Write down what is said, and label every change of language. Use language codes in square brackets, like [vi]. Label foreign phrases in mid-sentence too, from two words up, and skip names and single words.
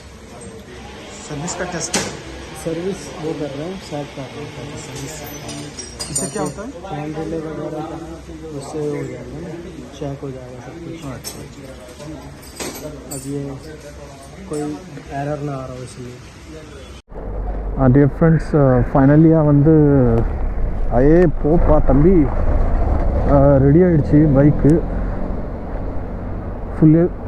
[hi] सर्विस का टेस्ट है। सर्विस वो कर रहे हैं, सेट कर रहे हैं सर्विस। इससे क्या होता है? [en] hand relay [hi] वगैरह का उससे हो जाएगा ना, चेक हो जाएगा सब कुछ। अच्छा, अब ये कोई एरर ना आ रहा हो इसलिए। [en] Dear friends, [ta] ஃபைனலியாக வந்து ஐயே போப்பா தம்பி, ரெடி ஆகிடுச்சு [en] bike full.